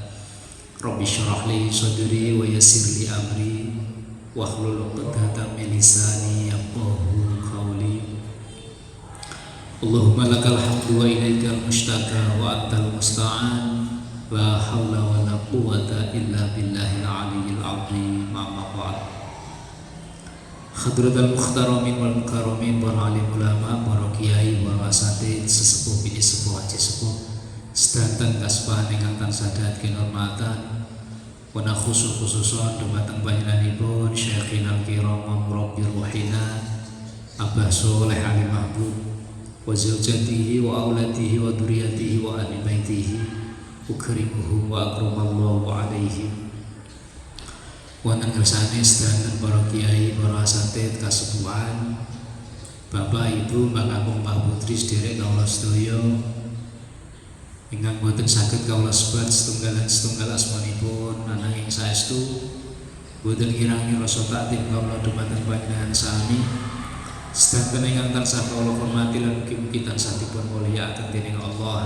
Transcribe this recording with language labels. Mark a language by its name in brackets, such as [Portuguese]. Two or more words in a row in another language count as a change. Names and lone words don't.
[Arabic] رب اشرح لي صدري ويسر لي أمري واحلل عقدة من لساني يفقهوا قولي. اللهم لك الحمد وإليك المشتكى وأنت المستعان، لا حول ولا قوة إلا بالله العلي العظيم. أما بعد. حضرات المحترمين والمكرمين, [Javanese] para alim ulama, para kiai, para asatidz, sesepuh bini sepuh, haji sepuh sedanten kasbahan ingkang tansah dahat kinurmatan. Wana khususon dumateng panjenenganipun [Arabic] شيخنا الكرام ربي روحنا Abah Sholeh Ali Mahbub وزوجته وأولاده وذريته وأهل بيته أكرمه وأكرم الله عليهم. [Javanese] Wonten ngersane sedanten para kiai, para asatidz kasepuhan, Bapak Ibu, Mbak Kakung, Mbak Putri, sederek kawula sedaya ingkang boten saged kawula sebat setunggal asmanipun ananging saestu boten kirang rasa takdim kawula dumateng panjenengan sami sedanten ingkang tansah kawula hormati lan mugi-mugi tansah dipun mulyakaken dening Allah.